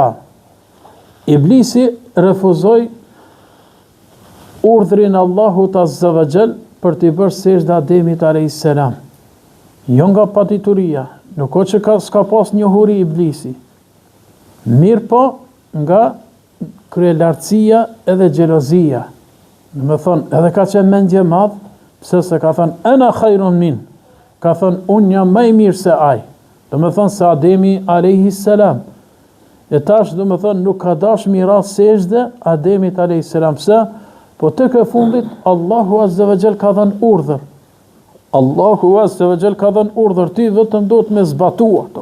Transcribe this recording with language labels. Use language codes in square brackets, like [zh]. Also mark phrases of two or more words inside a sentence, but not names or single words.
[sq] Iblisi refuzoi urdhrin Allahut [ar] عز وجل [sq] për t'i bërë sejdë Ademit a.s. Jo nga padituria, nuk o që s'ka pas njohuri Iblisi. Mirë po nga kryelartësia edhe xhelozia. Do me thonë, edhe ka qenë mendje madh, pse se ka thënë [ar] أنا خير من. [sq] Ka thënë unë jam më i mirë se ai. Do me thonë se Ademi a.s. E tash, do me thonë, nuk ka dash miras sejdë Ademit a.s. Pse? Po të ke fundit, Allahu [ar] عز وجل [sq] ka dhënë urdhër. Allahu [ar] عز وجل [sq] ka dhënë urdhër, ti vetëm do të me zbatu ato.